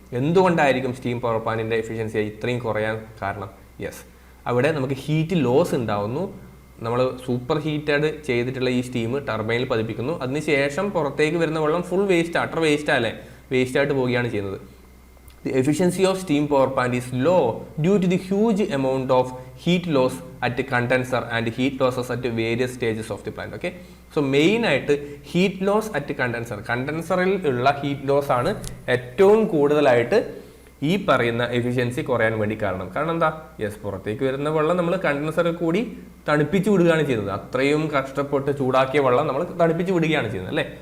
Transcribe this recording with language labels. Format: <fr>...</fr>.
<ml>എന്തുകൊണ്ടായിരിക്കും steam power പ്ലാന്റിൻ്റെ efficiency ഇത്രയും കുറയാൻ കാരണം? യെസ്, അവിടെ നമുക്ക് ഹീറ്റ് ലോസ് ഉണ്ടാവുന്നു. നമ്മൾ സൂപ്പർ ഹീറ്റഡ് ചെയ്തിട്ടുള്ള ഈ സ്റ്റീം ടർബൈനിൽ പതിപ്പിക്കുന്നു. അതിനുശേഷം പുറത്തേക്ക് വരുന്ന വെള്ളം ഫുൾ വേസ്റ്റ്, അട്ടർ വേസ്റ്റ് അല്ലേ, വേസ്റ്റായിട്ട് പോവുകയാണ് ചെയ്യുന്നത്.</ml> <en>The efficiency of steam power plant is low due to the huge amount of heat loss at the condenser and heat losses at various stages of the plant.</en> <ml>Okay, so main ആയിട്ട് heat loss at കണ്ടൻസറിൽ ഉള്ള heat loss ആണ് ഏറ്റവും കൂടുതലായിട്ട് ഈ പറയുന്ന efficiency കുറയാൻ വേണ്ടി കാരണം. കാരണം എന്താ? യെസ്, പുറത്തേക്ക് വരുന്ന വെള്ളം നമ്മൾ കണ്ടൻസറിൽ കൂടി തണുപ്പിച്ച് വിടുകയാണ് ചെയ്യുന്നത്. അത്രയും കഷ്ടപ്പെട്ട് ചൂടാക്കിയ വെള്ളം നമ്മൾ തണുപ്പിച്ച് വിടുകയാണ് ചെയ്യുന്നത് അല്ലേ.</ml>